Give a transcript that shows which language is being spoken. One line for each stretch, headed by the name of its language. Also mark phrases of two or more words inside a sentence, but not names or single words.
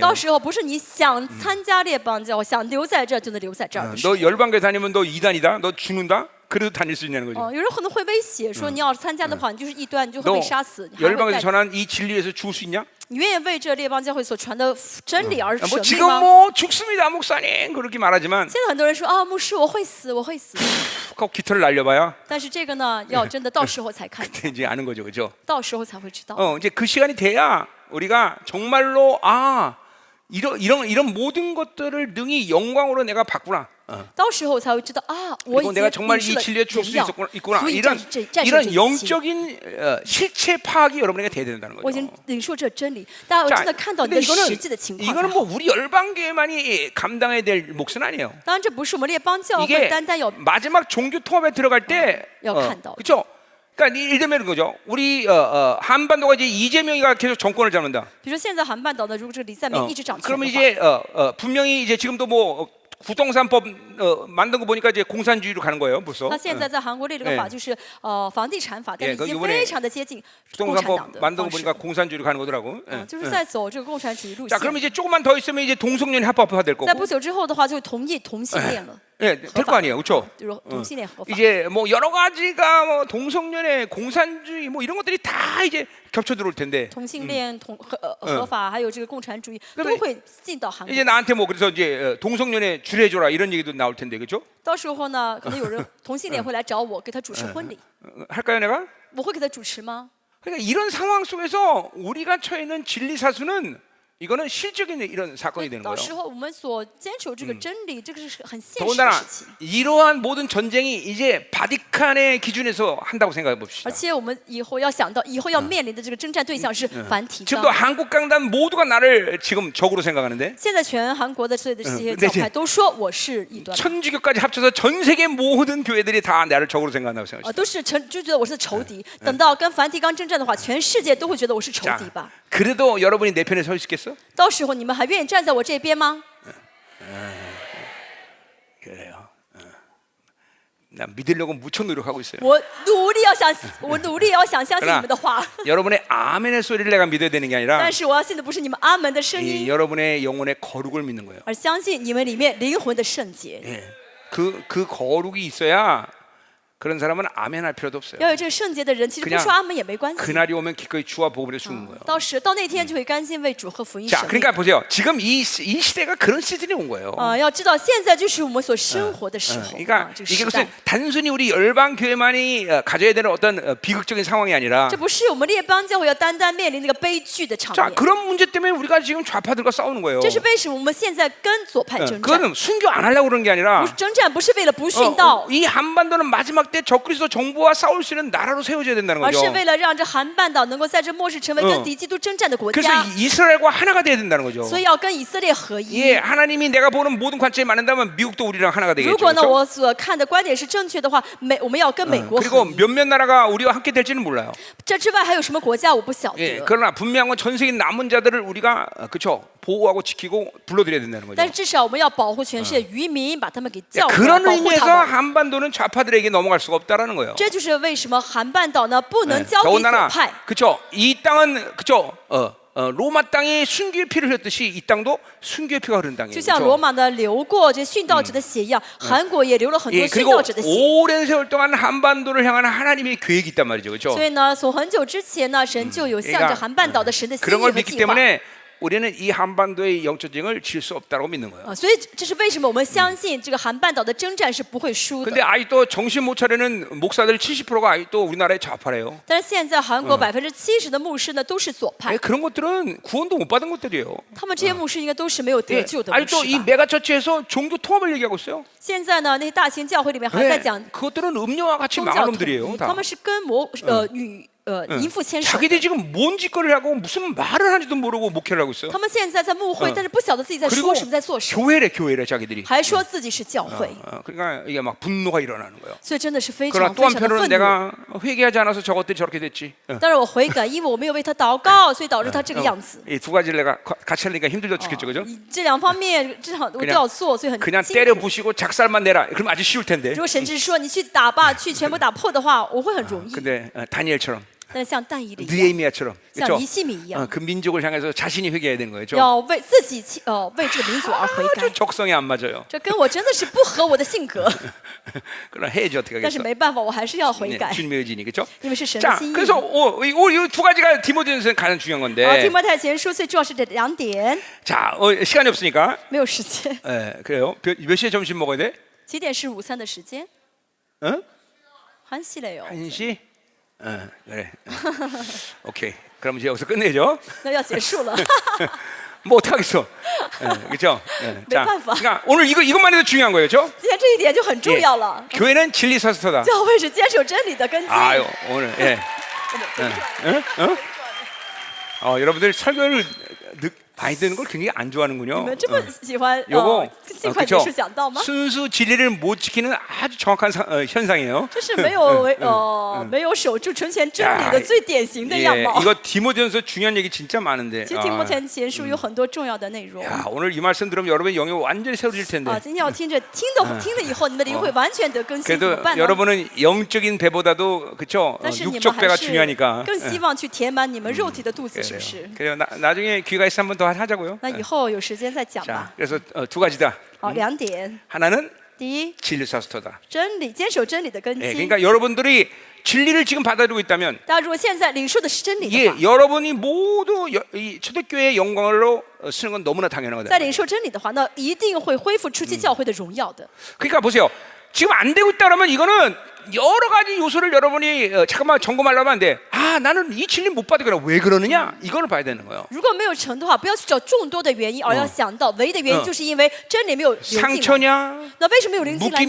Chinese: 到时候不是你想参加列邦教会，想留在这儿就能留在这儿的时候。
Korean: 너 열방교회 다니면 너 이단이다. 너 죽는다. 그래도 다닐 수 있냐는 거죠.
Chinese: 有人可能会威胁说，你要是参加的话，你就是异端，你就会
Korean: 너
Chinese: 被杀死。你还会
Korean: 열방에서
Chinese: 带
Korean: 전한 이 진리에서 죽을 수 있냐?
Chinese: 你愿意为这列邦教会所传的真理而舍
Korean: 뭐
Chinese: 命
Korean: 지금
Chinese: 吗？
Korean: 뭐 죽습니다, 목사님. 그렇게 말하지만
Chinese: 现在很多人说啊，牧师我会死，我会死。
Korean: 꼭 깃털을 날려봐야
Chinese: 但是这个呢，要真的到时候才看见，
Korean: 이제 아는 거죠, 그렇죠?
Chinese: 到时候才会知道。
Korean: 이제 그 시간이 돼야 우리가 정말로 이런 모든 것들을 능히 영광으로 내가 봤구나.
Chinese: 到时候才会知道啊，我已
Korean: 그리고
Chinese: 经
Korean: 내가 정말
Chinese: 领
Korean: 이
Chinese: 受了
Korean: 진리에 죽을 수
Chinese: 荣耀，
Korean: 있구나.
Chinese: 所以
Korean: 이런
Chinese: 战胜这
Korean: 이런
Chinese: 一切。
Korean: 영적인 실체 파악이 여러분에게 돼야 된다는
Chinese: 我已
Korean: 거죠.
Chinese: 经领受这真理，大家要
Korean: 자,
Chinese: 真的看到你
Korean: 근데
Chinese: 的实际的情况才
Korean: 이거는
Chinese: 好。
Korean: 뭐 우리 열방교회만이 감당해야 될 몫은 아니에요.
Chinese: 当然，这不是我们列邦教会
Korean: 이게
Chinese: 单单有
Korean: 마지막 종교 통합에 들어갈 때, 역한다. 그렇죠? 그러니까 예를 들면 거죠. 우리 한반도가 이제 이재명이가 계속 정권을 잡는다.
Chinese: 比如说现在韩半岛呢，如果这个李在明一直掌权
Korean: 그러면
Chinese: 的话，
Korean: 이제 분명히 이제 지금도 뭐 부동산법 만든 거 보니까 이제 공산주의로 가는 거예요, 벌써.
Chinese: 那现在在韩国立这个法就是房地产法，但是已经
Korean: 이번에
Chinese: 非常的接近共产党
Korean: 부동산법
Chinese: 的
Korean: 만든 거
Chinese: 方式
Korean: 보니까 ， 공산주의로 가는 거더라고.
Chinese: 就是在走这个共产主义路
Korean: 자,
Chinese: 线
Korean: 그러면 。 이제 조금만 더 있으면 이제 동성연이 합법화될
Chinese: 在
Korean: 거고.
Chinese: 不久之后的话，就同意同性恋了，
Korean: 예, 될 거 아니에요, 그렇죠?
Chinese: 就是同性恋合法。
Korean: 이제 뭐 여러 가지가 뭐 동성연애, 공산주의 뭐 이런 것들이 다 이제 겹쳐 들어올 텐데
Chinese: 同性恋合法，还有这个共产主义都会进到韩国
Korean: 이제 。 나한테 뭐 그래서 이제 동성연애 줄여줘라 이런 얘기도 나올 텐데 그렇죠?
Chinese: 到时候呢，可能有人同性恋会来找我，给他主持婚礼，
Korean: 할까요, 내가?
Chinese: 我会给他主持吗？
Korean: 그러니까 이런 상황 속에서 우리가 처해 있는 진리 사수는 이거는 실적인 이런 사건이 되는
Chinese: 到
Korean: 거예요.
Chinese: 时候我们所坚守这个真理，这个是很现实的
Korean: 더군다나
Chinese: 事情。
Korean: 이러한 모든 전쟁이 이제 바티칸의 기준에서 한다고 생각해 봅시다.
Chinese: 而且我们以后要想到，以后要面临的这个征战对象是繁体
Korean: 지금도
Chinese: 纲。
Korean: 한국 강단 모두가 나를 지금 적으로 생각하는데
Chinese: 现在全韩国的所有的这些
Korean: 근데
Chinese: 教派都说我是异端，
Korean: 천주교까지 합쳐서 전 세계 모든 교회들이 다 나를 적으로 생각한다고 생각합니다.
Chinese: 都是就觉得我是仇敌。等到跟梵蒂冈征战的话，全世界都会觉得我是仇
Korean: 자,
Chinese: 敌吧？
Korean: 그래도 여러분이 내 편에 서 있겠어?
Chinese: 到时候你们还愿意站在我这边吗？
Korean: 그래요. 나 믿으려고 무척 노력하고 있어요.
Chinese: 我努力要想相信你们的话，
Korean: 여러분의 아멘의 소리를 내가 믿어야 되는 게 아니라
Chinese: 但是我要信的不是你们阿门的声
Korean: 이
Chinese: 音，
Korean: 여러분의 영혼의 거룩을 믿는 거예요.
Chinese: 而相信你们里面灵魂的圣洁。
Korean: 예. 그 거룩이 있어야 그런 사람은 아멘할 필요도 없어요.
Chinese: 要有这个圣洁的人，其实不
Korean: 그냥
Chinese: 说阿门也没关系。
Korean: 그날이 오면 기꺼이 주와 복음에 죽는 거예요.
Chinese: 到那天就会甘心为主和福音
Korean: 자,
Chinese: 舍命。
Korean: 그러니까 보세요. 지금 이 시대가 그런 시즌이 온 거예요.
Chinese: 要知道现在就是我们所生活的时候，
Korean: 그러니까
Chinese: 这个
Korean: 이게
Chinese: 时
Korean: 무슨
Chinese: 代。
Korean: 단순히 우리 열방 교회만이 가져야 되는 어떤 비극적인 상황이 아니라
Chinese: 这不是我们列邦教会要单单面临那个悲剧的场
Korean: 자,
Chinese: 面。
Korean: 그런 문제 때문에 우리가 지금 좌파들과 싸우는 거예요.
Chinese: 这是为什么我们现在跟左派征战？
Korean: 그거는 순교 안 하려고 그러는 게 아니라
Chinese: 征战不是为了不殉道，
Korean: 이 한반도는 마지막 때 적그리스도 정부와 싸울 수 있는 나라로 세워져야 된다는
Chinese: 而
Korean: 거죠.
Chinese: 是为了让这韩半岛能够在这末世成为跟敌基督征战的国
Korean: 그래서
Chinese: 家，
Korean: 이스라엘과 하나가 돼야 된다는 거죠.
Chinese: 所以要跟以色列合一。
Korean: 예, 하나님이 내가 보는 모든 관점이 맞는다면 미국도 우리랑 하나가
Chinese: 如
Korean: 되겠죠.
Chinese: 果呢
Korean: 그렇죠?
Chinese: 我所看的观点是正确的话，我们要跟美国
Korean: 그리고
Chinese: 合一。
Korean: 몇몇 나라가 우리와 함께 될지는 몰라요.
Chinese: 这之外还有什么国家我不晓
Korean: 예,
Chinese: 得。
Korean: 그러나 분명한 건 전 세계 남은 자들을 우리가 그렇죠 보호하고 지키고 불러들여야 된다는 거죠.
Chinese: 但是至少我们要保护全世界渔民，把他们给叫回来，
Korean: 그런
Chinese: 保护
Korean: 의미에서
Chinese: 他们。
Korean: 한반도는 좌파들에게 넘어갈 수가 없다라는 거예요.
Chinese: 这就是为什么韩半岛呢不能交给左
Korean: 더군다나
Chinese: 派。
Korean: 그렇죠. 이 땅은 그렇죠. 로마 땅에 순교의 피를 흘렸듯이 이 땅도 순교의 피가 흐른 땅이에요.
Chinese: 就像
Korean: 그렇죠?
Chinese: 罗马呢流过这殉道者的血一样，韩国也流了很多
Korean: 예,
Chinese: 殉
Korean: 그리고
Chinese: 道者的血。
Korean: 오랜 세월 동안 한반도를 향한 하나님의 계획이 있단 말이죠. 그렇죠?
Chinese: 所以呢，从很久之前呢，神就有向着韩半岛的神的心意
Korean: 그런 걸
Chinese: 和
Korean: 믿기
Chinese: 计划。
Korean: 때문에 우리는 이 한반도의 영적 전쟁을 질 수 없다고 믿는 거예요.
Chinese: 所以这是为什么我们相信这个韩半岛的征战是不会输的。
Korean: 근데 아직도 정신 못 차리는 목사들 70%가 아직도 우리나라에 좌파래요.
Chinese: 但是现在韩国70%的牧师呢都是左派，
Korean: 그런 것들은 구원도 못 받은 것들이에요.
Chinese: 他们这些牧师应该都是没有得
Korean: 예,
Chinese: 救的牧
Korean: 아직도
Chinese: 师
Korean: 이
Chinese: 吧？
Korean: 메가처치에서 종교 통합을 얘기하고 있어요.
Chinese: 现在呢，那些大型教会里面还在
Korean: 예,
Chinese: 讲
Korean: 그것들은 음료와 같이
Chinese: 宗
Korean: 망할
Chinese: 教统
Korean: 놈들이에요.
Chinese: 一，
Korean: 다.
Chinese: 他们是跟淫妇牵手。
Korean: 자기들이 지금 뭔 짓거리를 하고 무슨 말을 하는지도 모르고 목회를 하고 있어.
Chinese: 他们现在在牧会，但是不晓得自己在
Korean: 그리고
Chinese: 说什么，在做什么，
Korean: 교회래 자기들이.
Chinese: 还说自己是教会，
Korean: 그러니까 이게 막 분노가 일어나는 거예요.
Chinese: 所以真的是非
Korean: 그러나
Chinese: 常
Korean: 또
Chinese: 非常的
Korean: 한편으로는
Chinese: 愤怒。
Korean: 내가 회개하지 않아서 저것들이 저렇게 됐지.
Chinese: 但是我悔改，因为我没有为他祷告，所以导致他这个样子。
Korean: 이 두 가지를 내가 같이 하니까 힘들죠, 죽겠죠, 그죠?
Chinese: 这两方面，这场我都要做，所以很
Korean: 그냥
Chinese: 辛
Korean: 때려
Chinese: 苦。
Korean: 부시고 작살만 내라. 그럼 아주 쉬울 텐데.
Chinese: 如果神只是说你去打吧，去全部打破的话，我会很容易。
Korean: 근데 다니엘처럼,
Chinese: 但是像但以理一样，
Korean: 느헤미야처럼,
Chinese: 像
Korean: 그렇죠?
Chinese: 尼西米一样，
Korean: 그 민족을 향해서 자신이 회개해야 되는 거죠.
Chinese: 要为自己为这个民族而悔改
Korean: 좀 。 적성이 안 맞아요.
Chinese: 这跟我真的是不合我的性格，
Korean: 그러나 해야지 어떻게
Chinese: 但是
Korean: 하겠어?
Chinese: 没办法，我还是要悔
Korean: 네,
Chinese: 改，
Korean: 주님의 의지니 그렇죠?
Chinese: 因为是神的
Korean: 자,
Chinese: 心意。
Korean: 그래서 이 두 가지가 디모데전서에 가장 중요한
Chinese: 好，
Korean: 건데.
Chinese: 提摩太前书最重要是这两点，
Korean: 자, 시간이 없으니까.
Chinese: 没有时间。
Korean: 그래요. 몇 시에 점심 먹어야 돼?
Chinese: 几点是午餐的时间？
Korean: 응? 한시래요。 1시? 그래. 오케이. 그럼 이제 여기서 끝내죠.
Chinese: 那要结束了，
Korean: 뭐 어떡하겠어. 그렇죠? 자, 매판파. 그러니까 오늘 이것만 해도 중요한 거예요. 그렇죠?
Chinese: 今天这一点就很重要了。
Korean: 교회는 진리 사스터다.
Chinese: 教会是坚守真理的根基。
Korean: 아유, 오늘 예. 여러분들 설교를 많이 듣는 걸 굉장히 안
Chinese: 你
Korean: 좋아하는군요.
Chinese: 们这么喜欢
Korean: 요거
Chinese: 尽快结束讲道吗？
Korean: 순수 진리를 못 지키는 아주 정확한 현상이에요.
Chinese: 这是没有守住纯全真理的最典型的样
Korean: 예,
Chinese: 貌。
Korean: 이거 디모데전서 중요한 얘기 진짜 많은데.
Chinese: 其实提摩太前书有很多重要的内容。
Korean: 야, 오늘 이 말씀 들으면 여러분의 영이 완전히 새로질 텐데.
Chinese: 今天要听着听了以后，你们的灵会完全得更新，怎么
Korean: 그래도
Chinese: 办呢？
Korean: 여러분은 영적인 배보다도 그렇죠?
Chinese: 但是你们
Korean: 육적
Chinese: 还
Korean: 배가
Chinese: 是
Korean: 중요하니까.
Chinese: 更希望去填满你们肉体的肚子，是不
Korean: 그래요.
Chinese: 是？
Korean: 그래요. 나중에 기회가 있으면 한번 더 하자고요.
Chinese: 那以后有时间再讲
Korean: 자,
Chinese: 吧。
Korean: 그래서 두 가지다.
Chinese: 好，两点。
Korean: 하나는
Chinese: 第一，
Korean: 진리 사스터다.
Chinese: 真理坚守真理的根
Korean: 예,
Chinese: 基。
Korean: 그러니까 여러분들이 진리를 지금 받아들이고 있다면
Chinese: 大家如果现在领受的是真理的
Korean: 예,
Chinese: 话，
Korean: 여러분이 모두 이 초대교회의 영광으로 쓰는 건 너무나 당연하거든요.
Chinese: 在领受真理的话，那一定会恢复初期教会的荣耀的。
Korean: 그러니까 보세요. 지금 안 되고 있다 그러면 이거는 여러 가지 요소를 여러분이 잠깐만 점검하려면 안 돼. 아, 나는 이 진리 못 받으니까 왜 그러느냐? 이거를 봐야 되는 거예요.
Chinese: 如果没有成的话，不要去找众多的原因，而要想到唯一的原因，就是因为真理没有流进来。
Korean: 상처냐?
Chinese: 那为什么有灵进来